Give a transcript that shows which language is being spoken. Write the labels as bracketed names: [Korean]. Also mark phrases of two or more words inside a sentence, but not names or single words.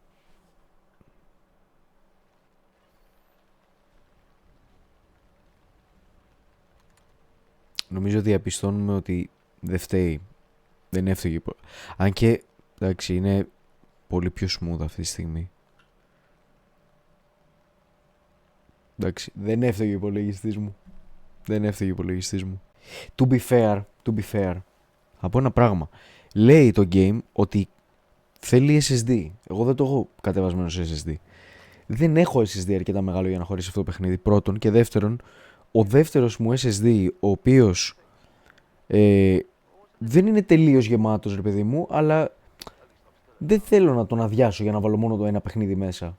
[Greek] Νομίζω διαπιστώνουμε ότι δεν φταίει. Δεν έφταιγε. Αν και, εντάξει, είναι πολύ πιο smooth αυτή τη στιγμή. Εντάξει, δεν έφταιγε ο υπολογιστής μου. Δεν έφταιγε ο υπολογιστής μου. [English] To be fair, [Greek] από ένα πράγμα. Λέει το game ότι θέλει SSD. Εγώ δεν το έχω κατεβασμένο σε SSD. Δεν έχω SSD αρκετά μεγάλο για να χωρίσει αυτό το παιχνίδι. Πρώτον. Και δεύτερον, ο δεύτερος μου SSD, ο οποίος δεν είναι τελείως γεμάτος, ρε παιδί μου, αλλά δεν θέλω να τον αδειάσω για να βάλω μόνο το ένα παιχνίδι μέσα.